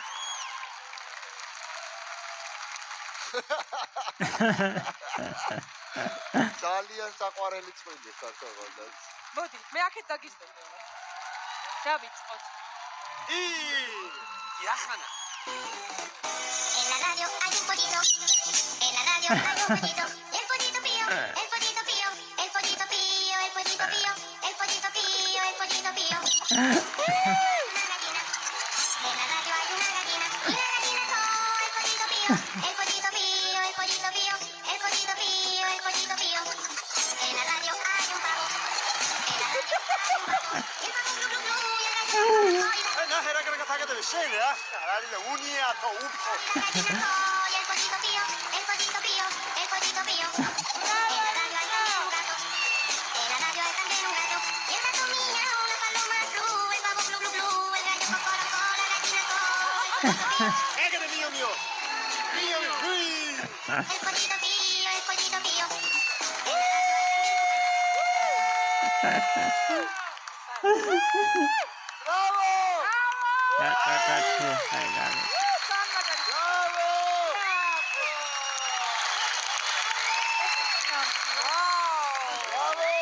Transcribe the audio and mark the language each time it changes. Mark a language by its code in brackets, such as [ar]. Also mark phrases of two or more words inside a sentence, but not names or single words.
[ka] ძალიან საყვარელი წვილი საქართველოს. მოდი, მე აქეთ დაგიზდები. დავიწყოთ. იახანა. [es] En la radio hay un pollito. En la radio hay un pollito. Y el pollito pío, el pollito pío, el pollito pío, el pollito pío, el pollito pío, el pollito pío. Una gallina. En la radio hay una gallina. Y la gallina co, el pollito pío, el pollito pío, el pollito pío, el pollito pío, el pollito pío. En la radio hay un pavo. En la radio hay un pavo. Y el pavo glu glu glu, y el gallo [ka] ნახე რა კარგად აკეთებს შენ რა. არის და უნიათო უფო. [es] Y el pollito pío, el pollito pío, el pollito pío. En la radio hay también un gato. En la radio hay también un gato. Y el gato miau, la paloma ru, el pavo glu glu glu, el gallo cocorocó, la gallina co, el pollito pío. [ka] ეგრე მიო. [es] El pollito pío, el pollito pío. [ka] ბრავო! Тататату, хайдан. ბრავო! ბრავო!